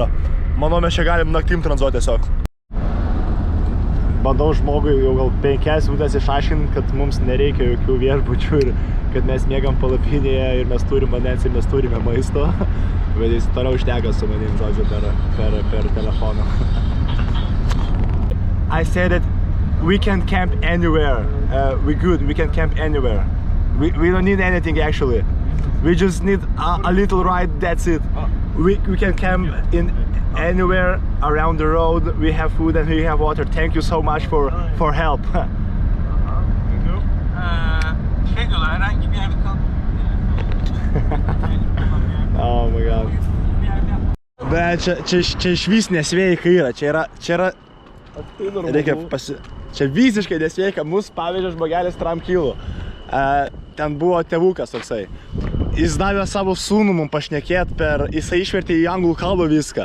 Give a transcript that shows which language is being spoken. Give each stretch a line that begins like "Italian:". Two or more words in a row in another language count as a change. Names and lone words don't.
Lithuanian: Manau, mes čia galim naktim tranzuoti tiesiog. Bandau žmogui jau gal 5 minutės išaiškinti, kad mums nereikia jokių viešbučių ir kad mes miegam palapinėje ir mes turim vandens ir mes turime maisto. Bet jis toliau šneka su manim, žodžiu, per telefoną.
English: I said that we can camp anywhere. We can camp anywhere. We don't need anything actually. We just need a little ride, that's it. We can camp in anywhere around the road. We have food and we have water. Thank you so much for help. Thank you.
Turkish: Herhangi bir yerde kal.
English: Oh my god.
Lithuanian: Bet čia išvis nesveika yra. Čia yra reikia čia visiškai nesveika. Mus pavežė žmogelis tramkilų. Ten buvo tėvukas toksai. Jis davė savo sūnų mums pašnekėt jisai išvertė į anglų kalbą viską.